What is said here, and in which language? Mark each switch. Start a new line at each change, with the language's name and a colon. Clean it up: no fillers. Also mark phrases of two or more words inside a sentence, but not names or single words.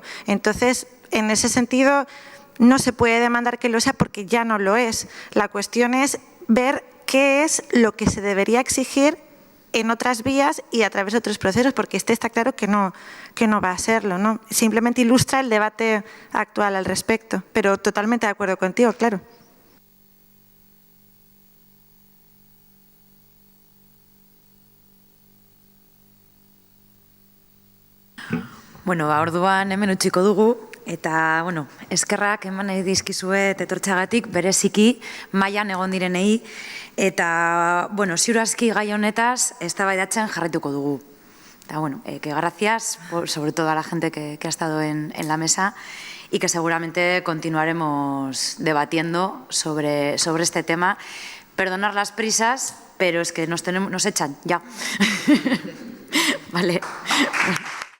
Spanish: Entonces, en ese sentido, no se puede demandar que lo sea porque ya no lo es. La cuestión es ver qué es lo que se debería exigir en otras vías y a través de otros procesos, porque está claro que no va a serlo, ¿no? Simplemente ilustra el debate actual al respecto, pero totalmente de acuerdo contigo, claro.
Basque: Bueno, orduan hemen utziko dugu, eta, bueno, eskerrak eman nahi dizkizuet etortxagatik, bereziki mailan egon direnei, eta, bueno, ziurazki gai honetaz eztabaidatzen jarraituko dugu. Eta, bueno,
Spanish: que gracias, sobre todo a la gente que ha estado en la mesa y que seguramente continuaremos debatiendo sobre este tema. Perdonar las prisas, pero es que nos echan ya. Vale.